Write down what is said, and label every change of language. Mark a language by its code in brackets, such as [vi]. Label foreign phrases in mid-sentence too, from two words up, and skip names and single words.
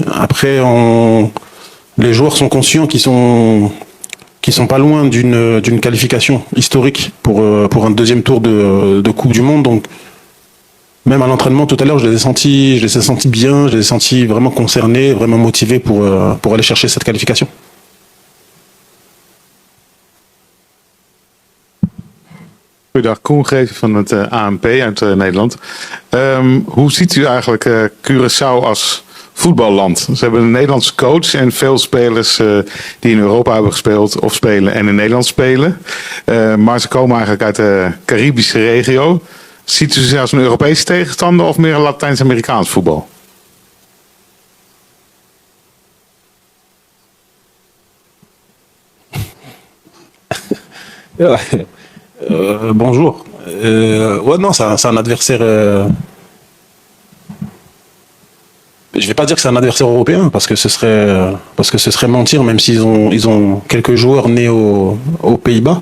[fr] Après, les joueurs sont conscients qu'ils sont pas loin d'une qualification historique pour un deuxième tour de Coupe du Monde. Donc, même à l'entraînement tout à l'heure, je les ai sentis bien, je les ai sentis vraiment concernés, vraiment motivés pour aller chercher cette qualification. [nl] Goedendag, Koen Greven van het ANP uit Nederland. Hoe ziet u eigenlijk Curaçao als voetballand? Ze hebben een Nederlandse coach en veel spelers die in Europa hebben gespeeld of spelen en in Nederland spelen. Maar ze komen eigenlijk uit de Caribische regio. Ziet u ze als een Europese tegenstander of meer een Latijns-Amerikaans voetbal? [fr] Bonjour. Ouais, non, c'est un adversaire. Je vais pas dire que c'est un adversaire européen parce que ce serait mentir, même s'ils ont quelques joueurs nés aux Pays-Bas.